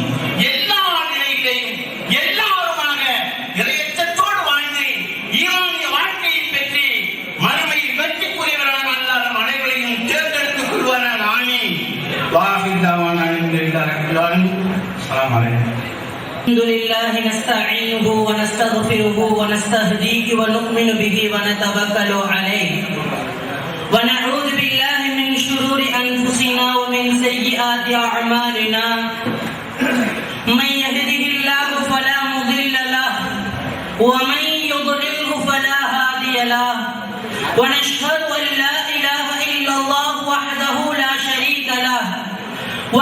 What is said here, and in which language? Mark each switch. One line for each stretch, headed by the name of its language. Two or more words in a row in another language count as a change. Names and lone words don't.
Tamil: எல்லா நிலையிலையும் எல்லாருமாக இறையச்சத்தோடு வாழ்ந்து ஈமானிய வாழ்க்கையை பெற்று மறுமையில் வெற்றிக்குரியவர்களாக அல்லாஹ் நம் அனைவரையும் தேர்ந்தெடுத்துக் கொள்வார்கள். ஆமீன்.
Arabic: وآخر دعوانا الحمد لله رب العالمين. السلام عليكم. الحمد لله نستعينه ونستغفره ونستهديه ونؤمن به ونتوكل عليه ونعوذ بالله من شرور أنفسنا ومن سيئات أعمالنا من يهده الله فلا مضل له ومن يضلله فلا هادي له ونشهد أن لا إله إلا الله وحده لا شريك له